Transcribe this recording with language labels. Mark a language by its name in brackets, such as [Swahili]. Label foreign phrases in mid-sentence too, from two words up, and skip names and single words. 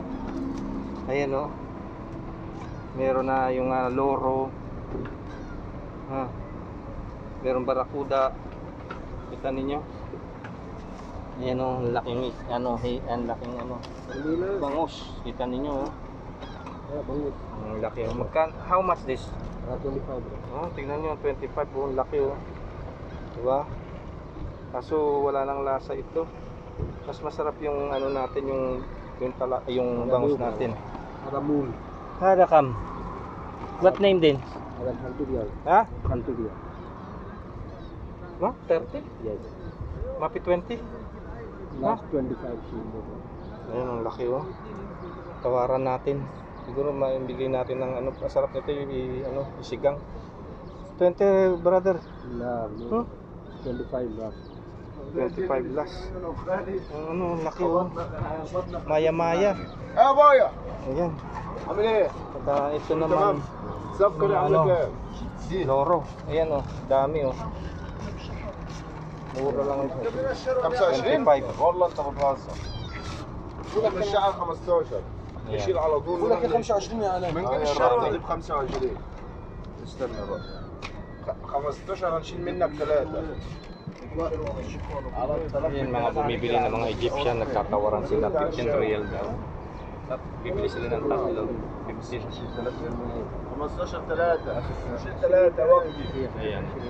[Filipino] Ayan, oh. Meron na yung loro. Meron barakuda. Kita ninyo. Ayan, oh, laking laking bangus. Kita ninyo, oh. Ang laki, oh. [English] How much this? 25 bro. [Filipino] Oh, tingnan nyo, 25 po, ang laki, oh. Diba? Kaso wala nang lasa ito. Mas masarap yung ano natin, yung bangus natin. Haramul. Harakam. [English] What name din? [Filipino] Haramul. Ha? Haramul. Ma? 30? [English] Yes. Mapi 20? Last 25 kilo. [Filipino] Ayun, ang laki, oh. Tawaran natin. Siguro maibigay natin ng ano, masarap nito yung isigang. [English] 20 brother. No, 25 last. [Filipino] 25 plus. Ang laki, oh. Maya-maya. boya. Ayan. [Arabic] عامل ايه؟ [Filipino] At ito naman, [Arabic] سكر [Filipino] ano, [Arabic] عامل [Filipino] loro. Ayan, oh, dami, oh. Mura lang ito. 25 25. [Arabic] والله انت بتهزر. بقول لك الشعر 15 يشيل على طول. بقول لك 25 يا علاء. من قبل الشهر ب 25. استنى بقى. 15 هنشيل منك 3. [Filipino] Ayan, mga bumibili ng mga Egyptian, nagtatawaran sila 15 real daw. At bibili sila ng tatlo, 15. [Arabic] 15 3 شيل 3 وقتي. [Filipino] Ayan.